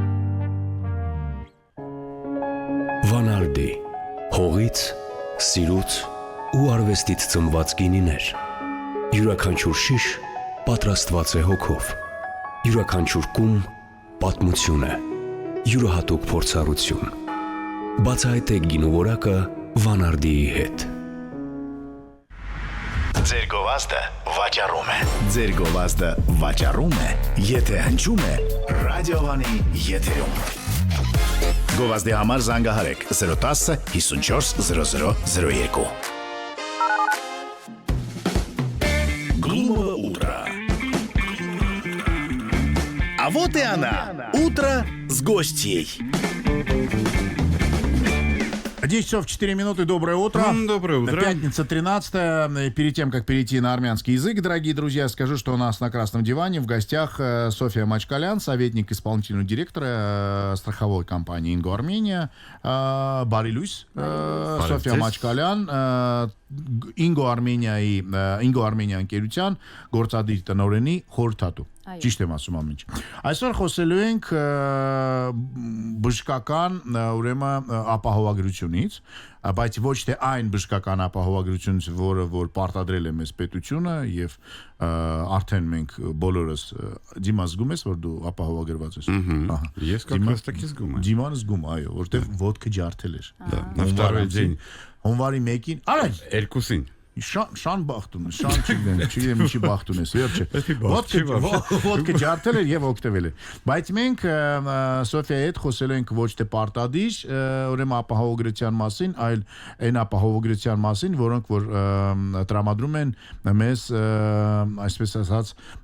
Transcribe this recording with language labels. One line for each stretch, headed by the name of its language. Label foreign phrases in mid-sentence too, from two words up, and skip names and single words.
Armenian: Վանարդի, հողից, սիրուց ու արվեստից ծնված գինիներ։ Յուրաքանչյուր շիշ պատրաստված է հոգով։ Յուրաքանչյուր կում պատմություն է։ Յուրահատուկ փորձառություն։ Բացահայտեք գինու որակը Վանարդիի հետ։ Ձեր գովազդը վաճառում է։ Ձեր գովազդը վաճառում է, եթե հնչում է ռադիովանի եթերում։ Գովազդի համար զանգահարեք 010 54 0002։
Russian: Глумово утро. А вот и она. Утро с гостьей. 10 часов 4 минуты. Доброе утро. Доброе утро. Пятница 13-я. Перед тем, как перейти на армянский язык, дорогие друзья, скажу, что у нас на красном диване в гостях Софья Мачкалян, советник исполнительного директора страховой компании «Инго Армения».
Armenian: Բարի լույս, Սոֆիա Մաչկալյան, «Ինգո Արմենիա» ընկերության գործադիր տնօրենի խորհրդատու։ Ճիշտ եմ ասում ամեն ինչ։ Այսօր խոսելու ենք բժշկական ուրեմն ապահովագրությունից, բայց ոչ թե այն բժշկական ապահովագրությունից, որ պարտադրել է մեզ պետությունը եւ արդեն մենք բոլորս Դիմա զգում ես, որ դու ապահովագրված ես։ Ես
Russian: как раз таки
Armenian: զգում եմ։ Դիման զգում, այո, որտեվ ոդկը ջարդել էր։
Russian: На второй день.
Armenian: Հունվարի 1-ին, արագ Երկուսին։ Շան բախտուն, չգիտեմ ինչի բախտուն ես, վերջը։ Ոդկը ջարդել էր եւ օգտվել էր։ Բայց մենք Սոֆիայի հետ խոսելու ենք ոչ թե պարտադիր, ուրեմն ապահովագրության մասին, այլ այն ապահովագրության մասին, որոնք որ տրամադրում են մեզ, այսպես ասած,